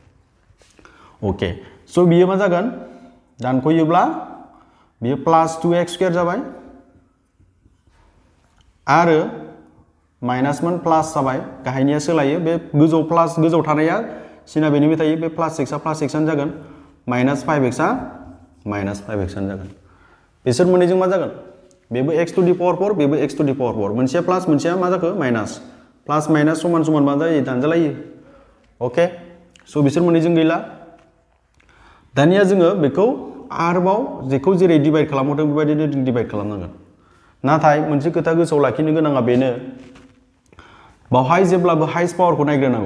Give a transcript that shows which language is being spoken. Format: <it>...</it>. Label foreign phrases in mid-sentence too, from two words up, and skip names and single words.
<brx>ओके स' बियो मा जागोन दानख'योब्ला बियो प्लास 2x स्क्वायर जाबाय आरो माइनास मोन प्लास जाबाय गाहायनिया सोलायो बे गोजौ प्लास गोजौ थानाया सिना बेनिबो थायो बे प्लास x आ प्लास x आनो जागोन माइनास 5x आ माइनास 5x आनो जागोन। बिसोर मोननैजों मा जागोन बेबो</brx> <en>x to the power 4</en> <brx>बेबो</brx> <en>x to the power 4</en> <brx>मोनसेया प्लास मोनसेया मा जाखो माइनास प्लास माइनास समान समान मा जायो दानजालायो। ओके स' बिसोर मोननैजों गैला। दानिया जोङो बेखौ आरोबाव जेखौ जेरै डिवाइड खालामहरदों बेबायदिनो जों डिवाइड खालामनांगोन। नाथाय मोनसे खोथा गोसोआव लाखिनो गोनाङा बेनो बावहाय जेब्लाबो</brx> <en>highest power</en> <brx>नायग्रोनांगौ।</brx>